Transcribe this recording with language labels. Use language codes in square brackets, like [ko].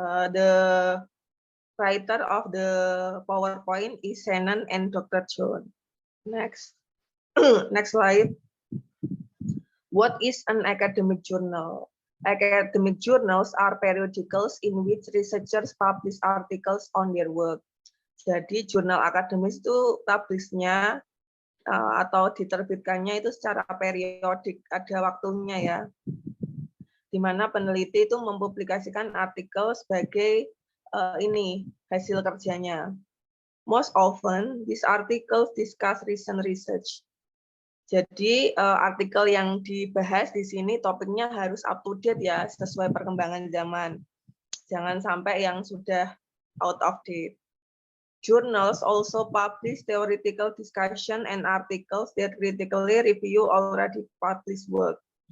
[en] The writer of the PowerPoint is Shannon and Dr. John. Next. Next slide. What is an academic journal? Academic journals are periodicals in which researchers publish articles on their work. [id] Jadi jurnal akademis itu publish-nya atau diterbitkannya itu secara periodik, ada waktunya ya. Di mana peneliti itu mempublikasikan artikel sebagai ini hasil kerjanya. [en] Most often, these articles discuss recent research. [id] Jadi artikel yang dibahas di sini topiknya harus up to date ya, sesuai perkembangan zaman. Jangan sampai yang sudah out of date. [en] Journals also publish theoretical discussion and articles that critically review already published work.